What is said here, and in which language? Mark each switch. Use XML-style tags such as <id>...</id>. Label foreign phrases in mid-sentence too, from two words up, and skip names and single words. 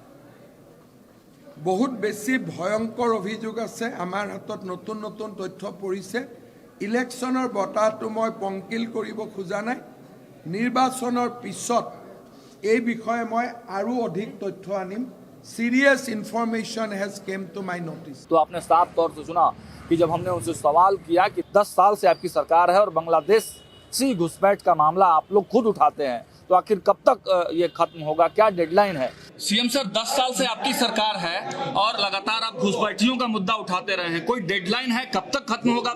<as>বহুত বেছি ভয়ংকৰ অভিযোগ আছে। আমাৰ হাতত নতুন নতুন তথ্য পৰিছে। ইলেকশ্যনৰ বঁটাটো মই পংকিল কৰিব খোজা নাই। নিৰ্বাচনৰ পিছত এই বিষয়ে মই আৰু অধিক তথ্য আনিম।</as> <en>serious information has came to my notice.</en> <hi>तो आपने साफ तौर से सुना कि जब हमने उनसे सवाल किया कि 10 साल से आपकी सरकार है और बांग्लादेश से घुसपैठ का मामला आप लोग खुद उठाते हैं, तो आखिर कब तक ये खत्म होगा, क्या डेडलाइन है?</hi> <en>CM sir,</en> <hi>10 साल से आपकी सरकार है और लगातार आप घुसपैठियों का मुद्दा उठाते रहे हैं, कोई डेडलाइन है कब तक खत्म होगा?</hi>